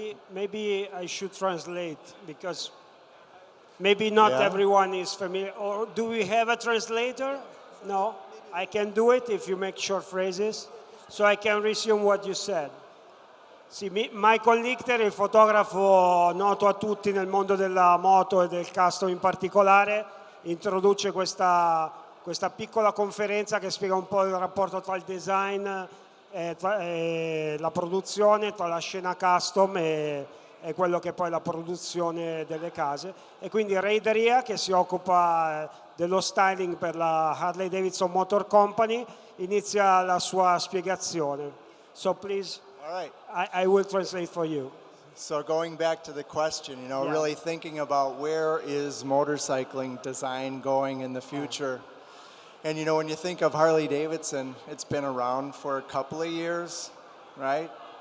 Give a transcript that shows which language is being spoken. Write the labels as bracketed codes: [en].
[en] Maybe I should translate, because maybe not everyone is familiar. Or do we have a translator? No, I can do it if you make short phrases, so I can resume what you said. [it] Sì, Michael Lichter è il fotografo noto a tutti nel mondo della moto e del custom in particolare. Introduce questa piccola conferenza che spiega un po' il rapporto tra il design e la produzione, tra la scena custom e quello che poi è la produzione delle case. E quindi Drea, che si occupa dello styling per la Harley-Davidson Motor Company, inizia la sua spiegazione. [en] So please, all right. I will translate for you. So going back to the question, really thinking about where is motorcycling design going in the future. And when you think of Harley-Davidson, it's been around for a couple of years, right?